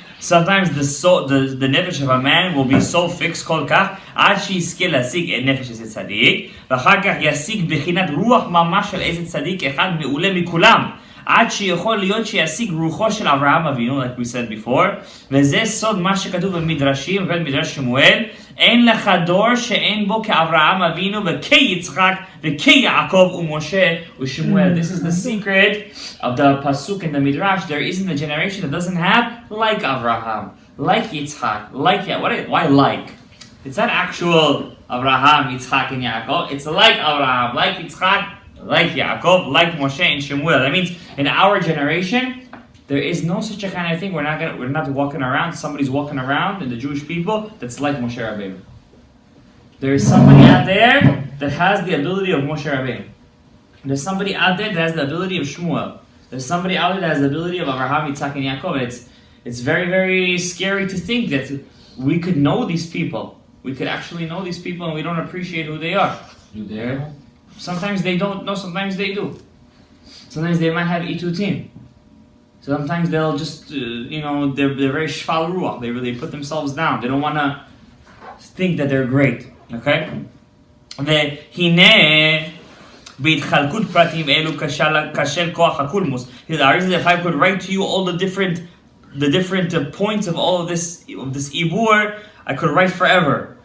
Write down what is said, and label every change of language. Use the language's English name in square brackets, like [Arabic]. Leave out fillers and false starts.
[English] Sometimes the soul, the nefesh of a man will be so fixed [Hebrew] כל כך עד שיזכה להשיג את נפש איזה צדיק, ואחר כך ישיג בחינת רוח ממש של איזה צדיק אחד מעולה מכולם, עד שיכול להיות שישיג רוחו של אברהם אבינו, [English] like we said before, [Hebrew] וזה סוד מה שכתוב במדרשים ובמדרש שמואל, אין לך דור שאין בו כאברהם אבינו וכיצחק וכיעקב ומשה ושמואל. [English] This is the secret of the pasuk in the midrash. There isn't a generation that doesn't have like Abraham, like Yitzchak, like why like? It's not actual Abraham, Yitzchak and Yaakov. It's like Abraham, like Yitzchak, like Yaakov, like Moshe and Shemuel. That means in our generation, there is no such a kind of thing. We're not walking around. Somebody's walking around in the Jewish people that's like Moshe Rabbeinu. There is somebody out there that has the ability of Moshe Rabbeinu. There's somebody out there that has the ability of Shmuel. There's somebody out there that has the ability of Abraham, Yitzchak, and Yaakov. It's very, very scary to think that we could know these people. We could actually know these people and we don't appreciate who they are. Sometimes they don't know, sometimes they do. Sometimes they might have itutim. Sometimes they'll just, they're very shval ruach. They really put themselves down. They don't want to think that they're great. Okay? [Hebrew] והנה בהתחלקות פרטים אלו כשל כוח הקולמוס. [English] The reason if I could write to you all the different points of all of this ibur, I could write forever.